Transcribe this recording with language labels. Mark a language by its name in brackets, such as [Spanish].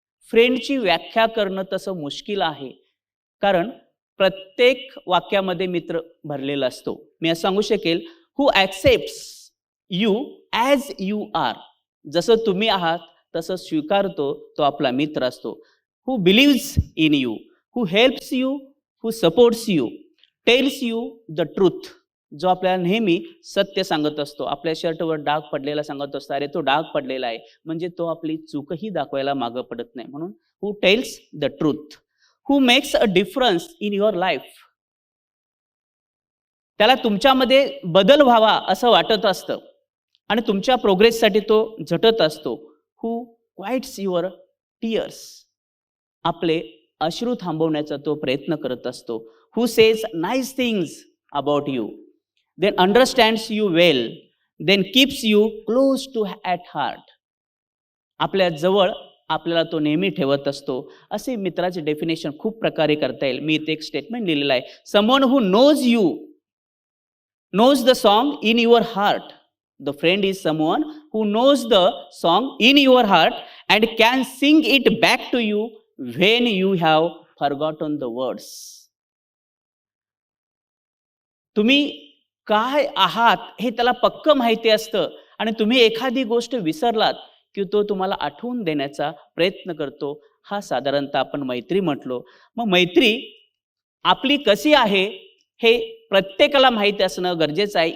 [Marathi] फ्रेंडची व्याख्या करणं तसं मुश्किल आहे, कारण प्रत्येक वाक्यामध्ये मित्र भरलेला असतो. मी असं सांगू शकेल, [English] Who accepts you as you are. [Marathi] जसं तुम्ही आहात तसं स्वीकारतो, तो आपला मित्र असतो. [English] Who believes in you, who helps you, who supports you, tells you the truth. [Marathi] जो आपल्याला नेहमी सत्य सांगत असतो. आपल्या शर्टवर डाग पडलेला सांगत असतो, अरे तो डाग पडलेला आहे, म्हणजे तो आपली चूकही दाखवायला मागं पडत नाही. [English] म्हणून who tells the truth, who makes a difference in your life. [Marathi] त्याला तुमच्यामध्ये बदल व्हावा असं वाटत असतं आणि तुमच्या प्रोग्रेससाठी तो झटत असतो. [English] Who quiets your tears. [Marathi] आपले अश्रू थांबवण्याचा तो प्रयत्न करत असतो. [English] Who says nice things about you, then understands you well, then keeps you close to at heart. [Marathi] आपल्या जवळ आपल्याला तो नेहमी ठेवत असतो. असे मित्राचे डेफिनेशन खूप प्रकारे करता येईल. मी इथे एक स्टेटमेंट लिहिलेलं आहे. [English] Someone who knows you, knows the song in your heart. The friend is someone who knows the song in your heart and can sing it back to you when you have forgotten the words. [Marathi] तुम्ही काय आहात हे त्याला पक्क माहिती असतं आणि तुम्ही एखादी गोष्ट विसरलात की तो तुम्हाला आठवून देण्याचा प्रयत्न करतो. हा साधारणतः आपण मैत्री म्हटलो. मग मैत्री आपली कशी आहे हे प्रत्येकाला माहिती असणं गरजेचं आहे.